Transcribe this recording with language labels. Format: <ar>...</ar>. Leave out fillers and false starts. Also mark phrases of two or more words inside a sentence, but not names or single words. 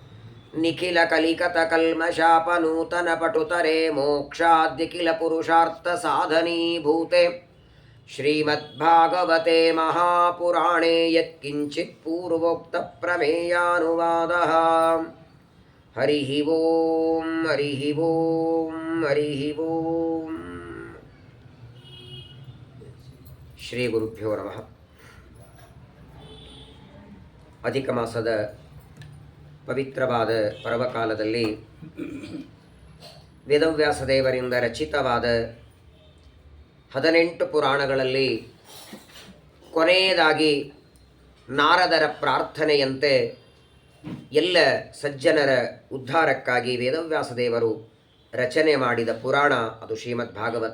<sa>निखिलकलिकतकल्मषापनूतनपटुतरे मोक्षाद्यखिलपुरुषार्थसाधनीभूते श्रीमद्भागवते महापुराणे यत्किञ्चित् पूर्वोक्तप्रमेयानुवादः हरिः ओं हरिः ओं हरिः ओं ಶ್ರೀಗುರುಭ್ಯೋ ನಮಃ.</sa> <kn>ಅಧಿಕ ಮಾಸದ ಪವಿತ್ರವಾದ ಪರ್ವಕಾಲದಲ್ಲಿ ವೇದವ್ಯಾಸ ದೇವರಿಂದ ರಚಿತವಾದ 18 ಪುರಾಣಗಳಲ್ಲಿ ಕೊನೆಯದಾಗಿ ನಾರದರ ಪ್ರಾರ್ಥನೆಯಂತೆ ಎಲ್ಲ ಸಜ್ಜನರ ಉದ್ಧಾರಕ್ಕಾಗಿ ವೇದವ್ಯಾಸ ದೇವರು ರಚನೆ ಮಾಡಿದ ಪುರಾಣ ಅದು ಶ್ರೀಮದ್ ಭಾಗವತ.</kn>